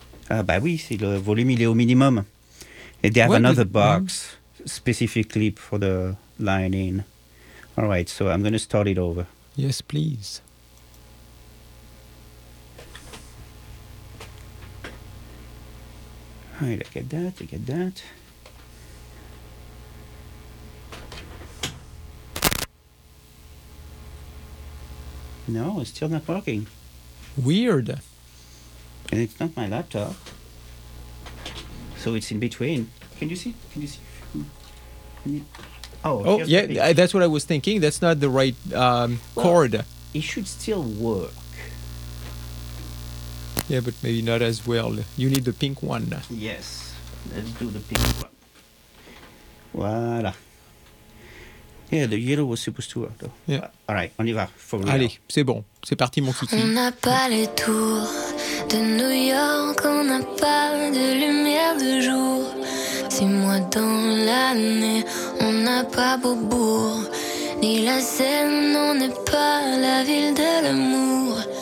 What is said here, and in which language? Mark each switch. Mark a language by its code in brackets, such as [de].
[fr] Ah, bah oui, c'est le volume, il est au minimum. [en] Et they have another box. Mm. Specifically for the line-in. All right, so I'm going to start it over. Yes, please. All right, I get that. No, it's still not working. Weird. And it's not my laptop. So it's in between. Can you see? Oh yeah, that's what I was thinking. That's not the right cord. It should still work. Yeah, but maybe not as well. You need the pink one. Yes, let's do the pink one. Voilà. Yeah, the yellow was supposed to work, though. Yeah. All right, [fr] on y va. [en] For [fr] allez, c'est bon. C'est parti, mon kiki. On n'a pas les tours de New York. On n'a pas de lumière de jour. 6 mois dans l'année, on n'a pas Beaubourg, ni la Seine, on n'est pas la ville de l'amour.